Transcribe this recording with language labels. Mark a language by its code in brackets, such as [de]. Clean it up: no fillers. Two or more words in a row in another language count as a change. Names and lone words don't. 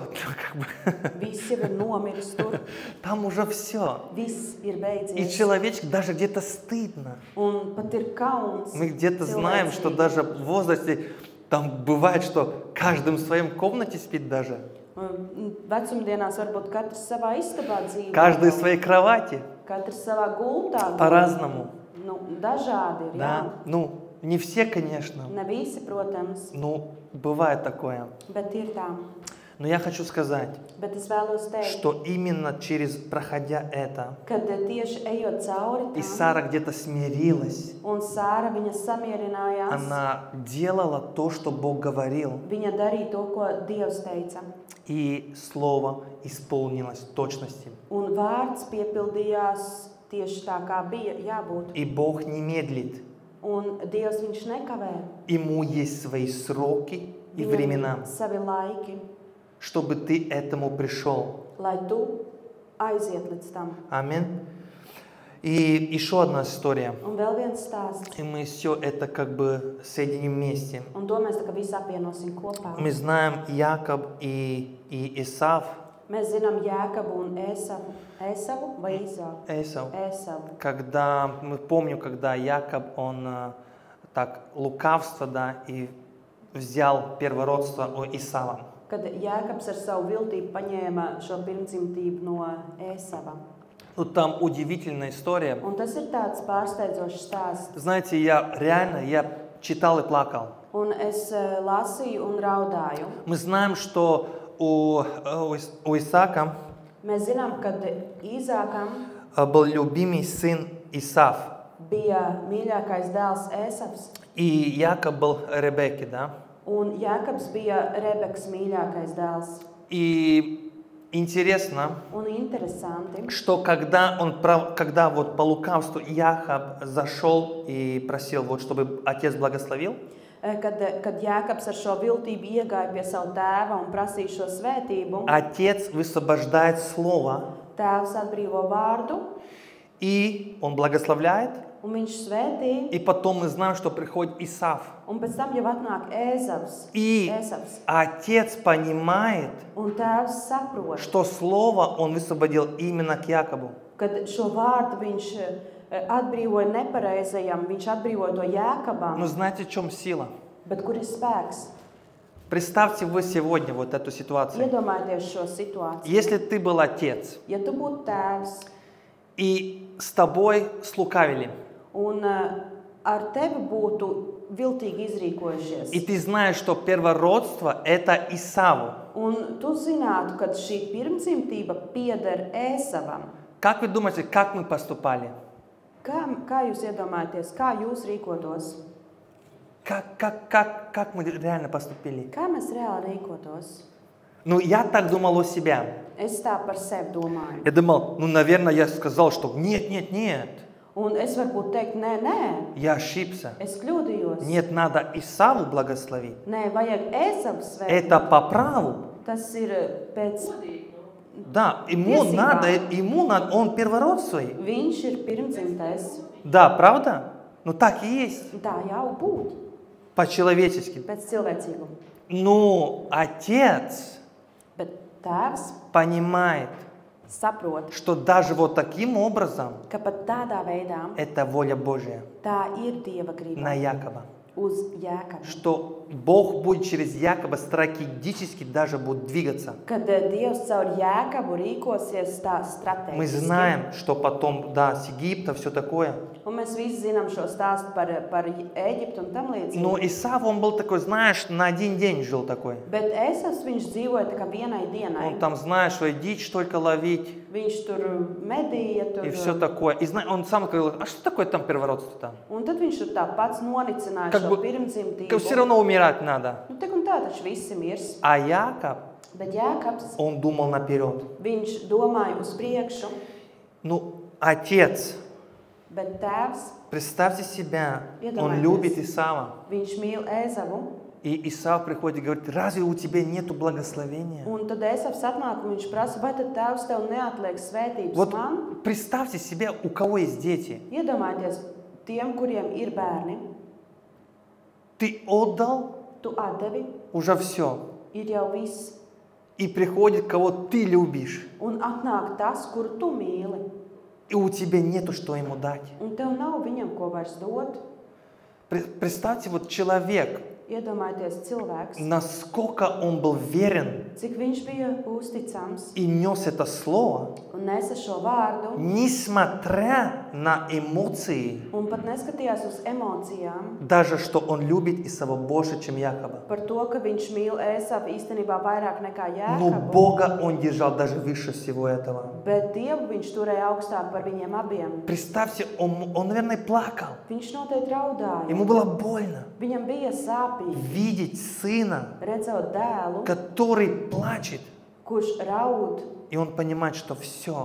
[lv] visi jau ir nomiris tur, [ru] там уже все. [lv] viss ir [ru] И [lv] beidzies. [ru] человечек даже где-то стыдно. [lv] Un pat ir kauns. [ru] Мы где-то знаем, что [lv] cilvēcīgi. [ru] даже в возрасте там бывает, что каждый в своем комнате спит даже. [lv] Vecumdienās varbūt katrs savā istabā dzīvo. [ru] Каждый в своей кровати. [lv] Katrs savā gultā. [ru] По-разному. [lv] Nu, dažādi ir, jā. [ru] Да? Ну, не все, конечно. [lv] Ne visi, protams, [ru] Ну, bывает такое. [lv] bet ir tā. [ru] Но я хочу сказать, [lv] Bet es vēlos teikt, [ru] что именно проходя это, [lv] kad tieši ejot cauri [ru] и [lv] tam, [ru] Сара где-то смирилась, [lv] un Sāra viņa samierinājās, [ru] она делала то, что Бог говорил, [lv] viņa darīja to, ko Dievs teica. [ru] и слово исполнилось в точности. [lv] Un vārds piepildījās tieši tā, kā bija jābūt. [ru] И Бог не медлит. [lv] Un Dievs viņš nekavē. [ru] Ему есть свои сроки и времена, [lv] Viņam savi laiki, [ru] чтобы ты этому пришел. [lv] lai tu aiziet līdz tam. [ru] Аминь. И еще одна история. [lv] Un vēl viens stāsts. [ru] И мы все это как бы соединим вместе. [lv] Un to mēs tā kā visu apvienosim kopā. [ru] Мы знаем Яков и Исав. [lv] Mēs zinām Jēkabu un Ēsavu. Ēsavu vai Īzāvu? [ru] Эсав. [lv] Ēsavu. [ru] Когда, мы помню, когда Яков, он так лукавство, да, и взял первородство у Исава. [lv] Kad Jēkabs ar savu viltību paņēma šo pirmdzimtību no Ēsava. [ru] Ну, там удивительная история. [lv] Un tas ir tāds pārsteidzošs stāsts. [ru] Знаете, я читал и плакал. [lv] Un es lasīju un raudāju. [ru] Мы знаем, что у Исаака [lv] Mēs zinām, ka Īzākam [ru] был любимый сын Исав. [lv] bija mīļākais dēls Ēsavs. [ru] И Яков был Ребекки, да? [lv] Un Jēkabs bija Rebekas mīļākais dēls. [ru] И интересно, [lv] Un interesanti, [ru] что когда вот по лукавству Яков зашел и просил, вот, чтобы отец благословил, [lv] kad Jēkabs ar šo viltību iegāja pie savu tēva un prasīja šo svētību, [ru] отец высвобождает слово, [lv] tēvs atbrīvo vārdu [ru] и он благословляет, [lv] un viņš svētī, [ru] и потом мы знаем, что приходит Исав. [lv] un pēc tam jau atnāk Ēsavs. [ru] И отец понимает, [lv] Un tēvs saprot, [ru] что слово он высвободил именно к Якову. [lv] kad šo vārdu viņš atbrīvoja nepareizajam, viņš atbrīvoja to Jēkabam, [ru] Но знаете, в чем сила? [lv] bet kur ir spēks? [ru] Представьте вы сегодня вот эту ситуацию. [lv] Iedomājieties šo situāciju. [ru] Если ты был отец, [lv] Ja tu būtu tēvs [ru] и с тобой слукавили, [lv] un ar tevi būtu viltīgi izrīkojušies, [ru] и ты знаешь, что первородство – это Исаву, [lv] un tu zinātu, ka šī pirmdzimtība pieder Ēsavam, [ru] как вы думаете, как мы поступали? [lv] kā jūs iedomājaties, kā jūs rīkotos? [ru] Как мы реально поступили? [lv] Kā mēs reāli rīkotos? [ru] Ну, я так думал о себе. [lv] Es tā par sevi domāju. [ru] Я думал, ну, наверное, я сказал, что нет, нет, нет. [lv] Un es varbūt teiktu, nē, nē, [ru] Я ошибся. [lv] es kļūdījos. [ru] Нет, надо Исаву благословить. [lv] Nē, vajag Ēsavu svētīt. [ru] Это по праву. [lv] Tas ir pēc... [ru] Да, ему надо, он первородный. [lv] Viņš ir pirmdzimtais. [ru] Да, правда? Ну, так и есть. [lv] Tā jau būt. [ru] По-человечески. [lv] Pēc cilvēcīguma. [ru] Но отец [lv] Bet tēvs [ru] понимает, [lv] saprot, [ru] что даже вот таким образом [lv] ka pat tādā veidā [ru] это воля Божья [lv] tā ir Dieva [ru] на [lv] griba [ru] Якова. [lv] uz Jēkabu. [ru] Что Бог будет через Якова стратегически даже будет двигаться. [lv] Kad Dievs caur Jēkabu rīkosies tā [ru] Мы [lv] strateģiski. [ru] знаем, что потом, да, с Египта, все такое. [lv] Un mēs visi zinām šo stāstu par Ēģiptu un tam līdzīgi. [ru] Но Исав, он был такой, знаешь, на один день жил такой. [lv] Bet Ēsavs viņš dzīvoja tā kā vienai dienai. [ru] Он там, знаешь, что дичь только ловить [lv] Viņš tur medīja, tur... [ru] и все такое. И он сам говорил, а что такое там первородство-то? [lv] Un tad viņš tur tā pats nonicināja [ru] Как [lv] šo [ru] бы, [lv] pirmdzimtību. [ru] все равно умирать надо. [lv] Nu, tik un tā taču visi mirs. [ru] А Яков, [lv] Bet Jēkabs, [ru] он думал наперед. [lv] viņš domāja uz priekšu, [ru] Ну, отец, [lv] bet tēvs, [ru] представьте себя, он [lv] Iedomājieties. [ru] любит Исава. [lv] viņš mīl Ēzavu. [ru] И Исав приходит и говорит, разве у тебя нету благословения? [lv] Un tad Ēsavs atnāk un viņš prasa, vai tad tēvs tev neatliek svētības [ru] Вот [lv] man? [ru] представьте себе, у кого есть дети. [lv] Iedomājieties, tiem, kuriem ir bērni, [ru] Ты отдал [lv] tu atdevi, [ru] уже все. [lv] ir jau viss. [ru] И приходит, кого ты любишь. [lv] Un atnāk tas, kuru tu mīli. [ru] И у тебя нету, что ему дать. [lv] Un tev nav viņam ko vairs dot. [ru] Представьте, вот человек, [lv] Iedomājieties cilvēks, [ru] насколько он был верен [lv] cik viņš bija uzticams [ru] и нес это слово, [lv] un nesa šo vārdu, [ru] несмотря на эмоции, [lv] un pat neskatījās uz emocijām [ru] даже что он любит Исава больше, чем Якова. [lv] par to, ka viņš mīl Ēsavu īstenībā vairāk nekā [ru] Но [lv] Jēkabu, [ru] Бога он держал даже выше всего этого. [lv] bet Dievu viņš turēja augstāk par viņiem abiem. [ru] Представьте, он, наверное, плакал. [lv] Viņš noteikti raudāja. [ru] Ему было больно [lv] Viņam bija sāpīgi [ru] видеть сына, [lv] redzot dēlu, [ru] который плачет. [lv] kurš raud, [ru] И он понимает, что все,